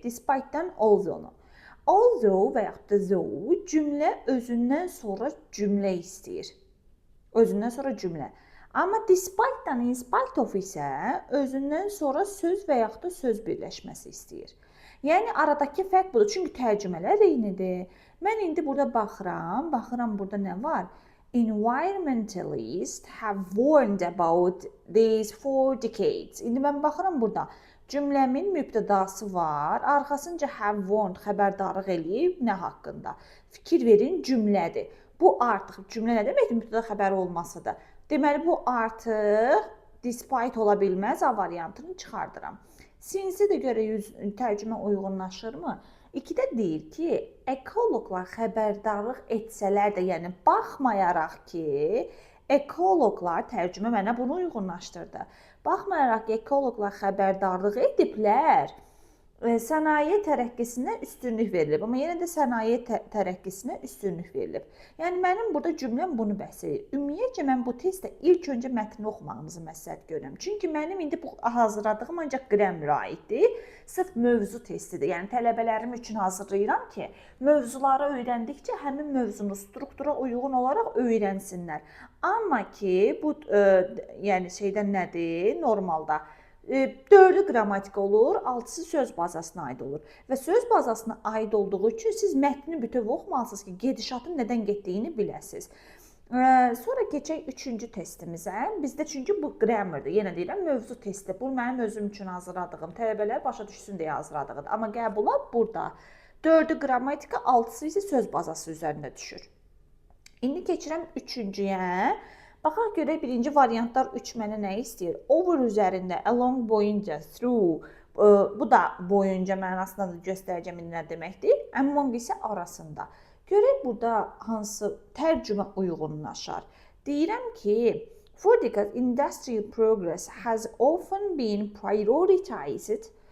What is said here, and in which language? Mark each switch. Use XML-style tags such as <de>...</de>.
<az>Despite-dən although-nu. Although və yaxud da though cümlə özündən sonra cümlə istəyir. Özündən sonra cümlə. Amma despite-dən in spite of isə özündən sonra söz və yaxud da söz birləşməsi istəyir. Yəni aradakı fərq budur. Çünki tərcümələr eynidir. Mən indi burada baxıram. Baxıram burada nə var?</az> <en>Environmentalists have warned about these for decades.</en> <az>İndi mən baxıram burada. Cümləmin mübtədası var. Arxasınca have warned xəbərdarlıq eləyib nə haqqında? Fikir verin, cümlədir. Bu artıq cümlə nə deməkdir? Mübtəda xəbəri olmasıdır. Deməli, bu artıq despite ola bilməz. A variantını çıxardıram. Since-i də görə tərcümə uyğunlaşırmı? İkidə deyir ki, ekoloqlar xəbərdarlıq etsələr də, yəni baxmayaraq ki, ekoloqlar, tərcümə mənə bunu uyğunlaşdırdı. Baxmayaraq ki, ekoloqlar xəbərdarlıq ediblər, sənaye tərəqqisinə üstünlük verilib. Amma yenə də sənaye tərəqqisinə üstünlük verilib. Yəni, mənim burada cümləm bunu bəhs edir. Ümumiyyətcə, mən bu testdə ilk öncə mətni oxumağınızı məsləhət görürəm. Çünki mənim indi bu hazırladığım ancaq qrammerə aiddir. Sırf mövzu testidir. Yəni, tələbələrim üçün hazırlayıram ki, mövzuları öyrəndikcə həmin mövzunu struktura uyğun olaraq öyrənsinlər. Amma ki, bu yəni şeydən nədir? Normalda 4-ü qrammatika olur, 6-sı söz bazasına aid olur. Və söz bazasına aid olduğu üçün siz mətni bütöv oxumalısınız ki, gedişatın nədən getdiyini biləsiniz. Sonra keçək üçüncü testimizə. Bizdə çünki bu qrammerdir. Yenə deyirəm, mövzu testi. Bu mənim özüm üçün hazırladığım, tələbələr başa düşsün deyə hazırladığım. Amma qəbula burada 4-ü qrammatika, 6-sı isə söz bazası üzərində düşür. İndi keçirəm üçüncüyə. Baxaq görək, birinci variantlar 3 mənə nə istəyir? Over üzərində, along boyunca, through, bu da boyunca mənasında da göstərəcəm nə deməkdir? Among isə arasında. Görək burada hansı tərcümə uyğunlaşar. Deyirəm ki,</az> <en>for the industrial progress has often been prioritized.</en>